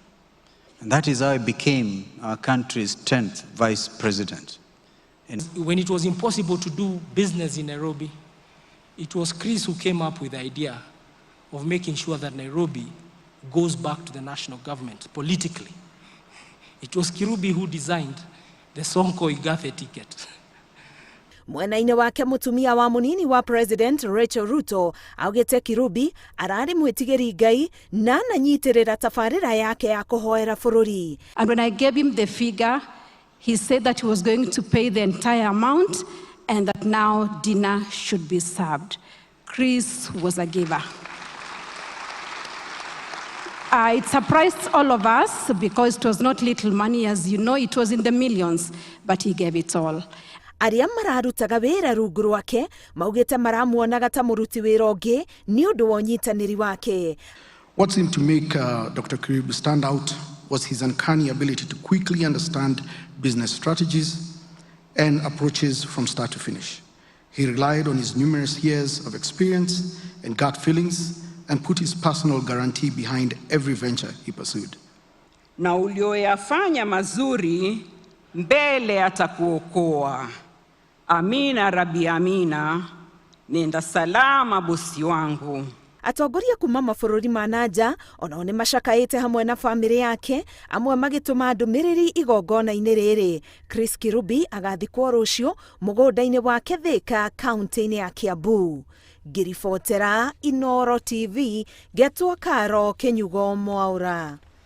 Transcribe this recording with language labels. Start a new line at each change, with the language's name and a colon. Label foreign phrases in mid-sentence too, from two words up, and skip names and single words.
English: And that is how I became our country's 10th vice president. And when it was impossible to do business in Nairobi, it was Chris who came up with the idea of making sure that Nairobi goes back to the national government politically. It was Kirubi who designed the Sonko Igathe ticket.
Kikuyu: Mwena-inĩ wake mũtumia wa mũnini wa President Rachel Ruto augĩte Kirubi ararĩ mwĩtigĩri Ngai na ananyitĩrĩra tabarĩra yake ya kũhoera bũrũri.
English: And when I gave him the figure, he said that he was going to pay the entire amount and that now dinner should be served. Chris was a giver. It surprised all of us because it was not little money, as you know, it was in the millions, but he gave it all.
Kikuyu: Arĩa mararutaga wĩra rungu rwake maugĩte maramuonaga ta mũruti wĩra ũngĩ nĩ ũndũ wa ũnyitanĩri wake.
English: What seemed to make Dr. Kirubi stand out was his uncanny ability to quickly understand business strategies and approaches from start to finish. He relied on his numerous years of experience and gut feelings and put his personal guarantee behind every venture he pursued.
Swahili: Na ulioyafanya mazuri mbele atakuokoa. Amina Rabi Amina, nenda salama bosi wangu.
Kikuyu: Atongoria kuma mabũrũri ma nanja onao nĩ macakaĩte hamwe na bamĩrĩ yake, amwe magĩtũma ndũmĩrĩri igongona-inĩ rĩrĩ. Chris Kirubi agathikwo rũciũ mũgũnda-inĩ wake Thika, kaunti-inĩ ya Kiambu. Ngiribotera Inooro TV, Getwo Karo, Kenyugo Mwaura.